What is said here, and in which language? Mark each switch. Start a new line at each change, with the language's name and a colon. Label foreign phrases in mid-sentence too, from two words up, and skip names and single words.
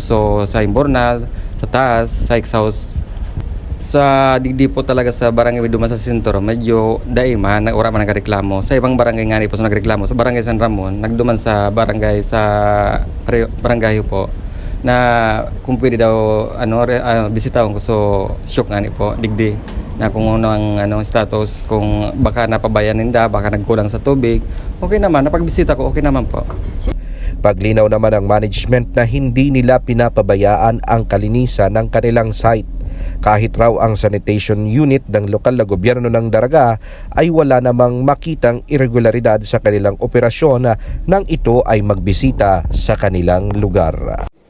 Bikol: So sa Imbornal, sa taas, sa exhaust, sa digdi po talaga sa barangay duman sa sentro, medyo daima ora man nagreklamo. Sa ibang barangay nga po nagreklamo. Sa barangay San Ramon, nagduman sa barangay barangay po na kung pwede daw bisitahon ko so shock nga po digdi na kung anong status, kung baka napabayan ninda, baka nagkulang sa tubig, okay naman, napagbisita ko, okay naman po.
Filipino: Paglinaw naman ng management na hindi nila pinapabayaan ang kalinisan ng kanilang site. Kahit raw ang sanitation unit ng lokal na gobyerno ng Daraga ay wala namang makitang irregularidad sa kanilang operasyon nang ito ay magbisita sa kanilang lugar.